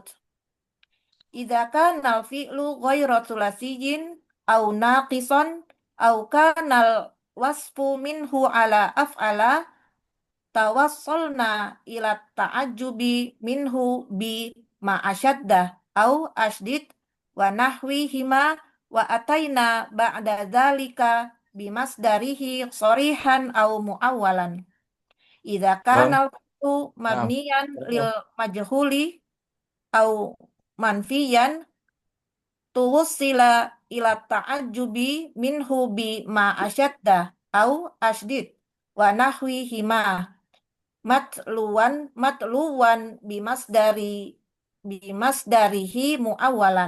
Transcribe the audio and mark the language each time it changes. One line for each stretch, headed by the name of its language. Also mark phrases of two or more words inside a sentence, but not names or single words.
Arabic: إذا كان الفعل غير ثلاثي أو ناقصا أو كان الوصف منه على أفعل توصلنا إلى التعجب منه بما أشد أو أشدد ونحوهما وأتينا بعد ذلك بمصدره صريحا أو مؤولا. إذا كان الفعل مبنيا للمجهول أو منفيا توصل إلى التعجب منه بما أشد أو أشدد ونحوهما متلوا بمصدره مؤولا.